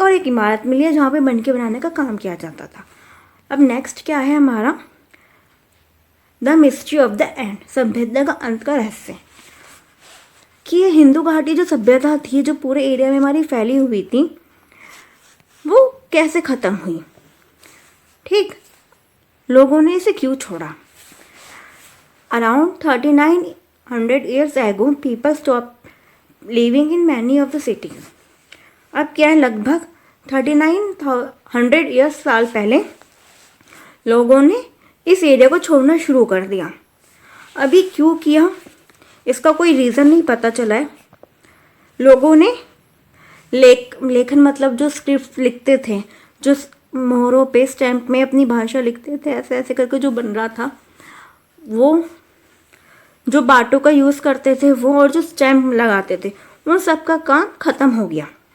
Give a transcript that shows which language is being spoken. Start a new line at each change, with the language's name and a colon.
Hindi: और एक इमारत मिली है जहाँ पे मनके बनाने का काम किया जाता था। अब नेक्स्ट क्या है हमारा,
English: the mystery of the end,
Hindi: सभ्यता का अंत का रहस्य। कि ये हिंदू घाटी जो सभ्यता थी, जो पूरे एरिया में हमारी फैली हुई थी, वो कैसे ख़त्म हुई, ठीक, लोगों ने इसे क्यों छोड़ा।
English: Around 3900 years ago people stopped living in many of the cities।
Hindi: अब क्या है, लगभग 3900 ईयर्स साल पहले लोगों ने इस एरिया को छोड़ना शुरू कर दिया। अभी क्यों किया इसका कोई रीज़न नहीं पता चला है। लोगों ने लेखन मतलब जो स्क्रिप्ट लिखते थे, जो मोहरों पे स्टैम्प में अपनी भाषा लिखते थे, ऐसे ऐसे करके जो बन रहा था, वो जो बाटों का यूज़ करते थे वो, और जो स्टैम्प लगाते थे, उन सब का काम ख़त्म हो गया।